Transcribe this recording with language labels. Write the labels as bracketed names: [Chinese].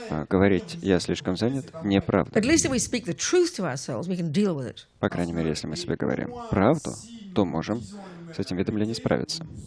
[Russian] Говорить «я слишком занят» — неправда. [English] At least if we speak the truth to ourselves, we can deal with it. [Russian] По крайней мере, если мы себе говорим правду, то можем с этим видом лени справиться.